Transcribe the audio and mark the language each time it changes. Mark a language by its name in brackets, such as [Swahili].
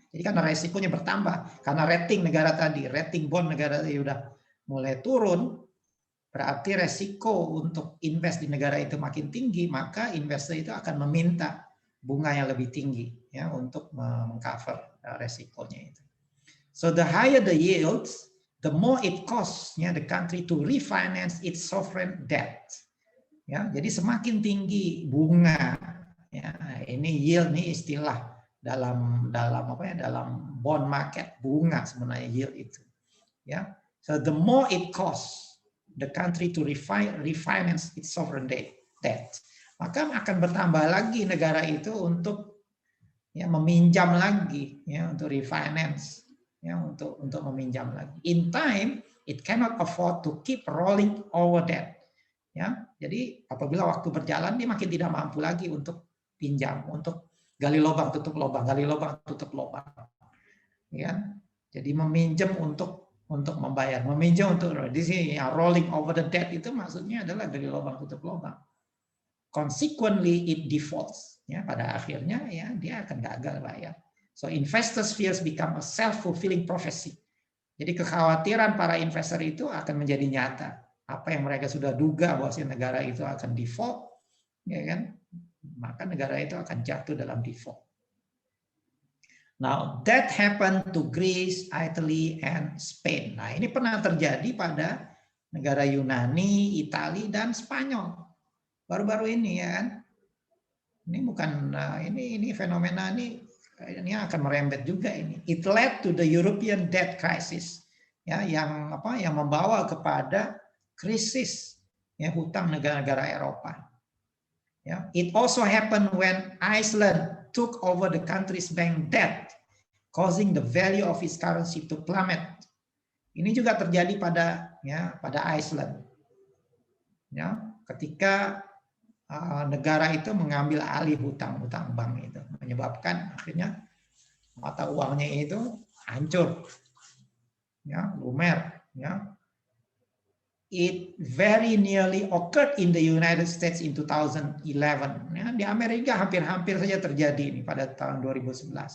[Indonesian] Jadi karena resikonya bertambah, karena rating negara tadi, rating bond negara tadi udah mulai turun, berarti resiko untuk invest di negara itu makin tinggi, maka investor itu akan meminta bunga yang lebih tinggi ya untuk mengcover resikonya itu. [English] So the higher the yields, the more it costs the country to refinance its sovereign debt. [Indonesian] Ya, jadi semakin tinggi bunga, ya, ini yield nih istilah dalam bond market, bunga sebenarnya yield itu. Ya, [English] so the more it costs the country to refinance its sovereign debt, [Indonesian] maka akan bertambah lagi negara itu untuk ya meminjam lagi, ya untuk refinance, ya untuk meminjam lagi. [English] In time, it cannot afford to keep rolling over debt. [Indonesian] Ya, jadi apabila waktu berjalan dia makin tidak mampu lagi untuk pinjam, untuk gali lubang tutup lubang, gali lubang tutup lubang. Ya, jadi meminjam untuk membayar, meminjam untuk di sini ya, [English] rolling over the debt [Indonesian] itu maksudnya adalah gali lubang tutup lubang. [English] Consequently it defaults. [Indonesian] Ya, pada akhirnya ya dia akan gagal bayar. [English] So investors' fears become a self-fulfilling prophecy. [Indonesian] Jadi kekhawatiran para investor itu akan menjadi nyata. Apa yang mereka sudah duga bahwa si negara itu akan default, ya kan? Maka negara itu akan jatuh dalam default. [English] Now that happened to Greece, Italy, and Spain. [Indonesian] Nah ini pernah terjadi pada negara Yunani, Italia, dan Spanyol. Baru-baru ini ya kan? Ini bukan ini fenomena ini akan merembet juga ini. [English] It led to the European debt crisis, [Indonesian] ya yang membawa kepada krisis ya hutang negara-negara Eropa. [English] Ya, it also happened when Iceland took over the country's bank debt, causing the value of its currency to plummet. [Indonesian] Ini juga terjadi pada Iceland. Ya, ketika negara itu mengambil alih hutang-hutang bank itu, menyebabkan akhirnya mata uangnya itu hancur, ya, lumer, ya. [English] It very nearly occurred in the United States in 2011. [Indonesian] Ya, di Amerika hampir-hampir saja terjadi ini pada tahun 2011.